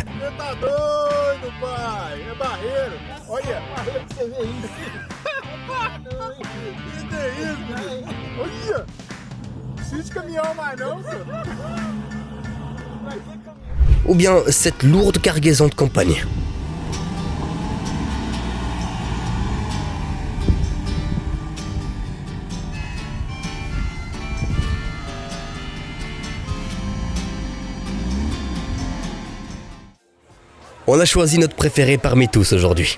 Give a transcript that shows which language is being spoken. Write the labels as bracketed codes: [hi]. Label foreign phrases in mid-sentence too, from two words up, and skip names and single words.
[pt] Tá doido, pai. É barreiro. Olha. Olha pra você ver isso. Que isso? Olha. Não precisa de caminhão mais não, senhor. [fr] ou bien cette lourde cargaison de campagne. On a choisi notre préféré parmi tous aujourd'hui.